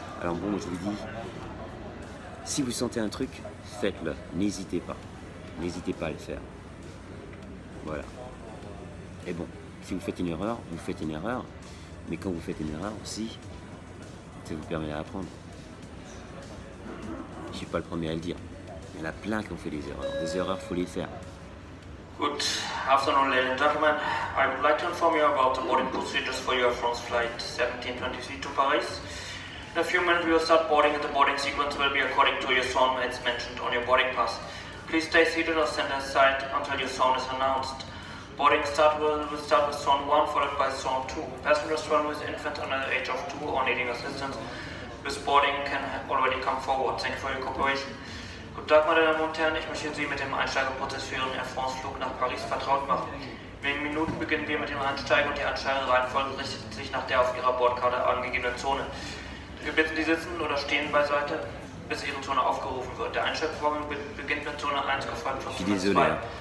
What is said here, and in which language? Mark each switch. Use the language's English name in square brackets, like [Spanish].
[French] Alors bon, je vous dis, si vous sentez un truc, faites-le. N'hésitez pas. N'hésitez pas à le faire. Voilà. Et bon, si vous faites une erreur, vous faites une erreur. Mais quand vous faites une erreur aussi, ça vous permet d'apprendre. Je ne suis pas le premier à le dire. Il y en a plein qui ont fait des erreurs. Des erreurs, il faut les faire. [English] Good afternoon, ladies and gentlemen. I would like to inform you about the boarding procedures for your France flight 1723 to Paris. In a few minutes we will start boarding and the boarding sequence will be according to your zone as mentioned on your boarding pass. Please stay seated or stand aside until your zone is announced. Boarding will start with zone 1 followed by zone 2. Passengers traveling with infants under the age of 2 or needing assistance with boarding can already come forward. Thank you for your cooperation. [German] Guten Tag, meine Damen und Herren, ich möchte Sie mit dem Einsteigeprozess für Ihren Air France-Flug nach Paris vertraut machen. In wenigen Minuten beginnen wir mit dem Einsteigen und die Ansteigereihenfolge richtet sich nach der auf Ihrer Bordkarte angegebenen Zone. Wir bitten Sie sitzen oder stehen beiseite, bis Ihre Zone aufgerufen wird. Der Einsteigvorgang beginnt mit Zone 1, gefolgt von Zone 2.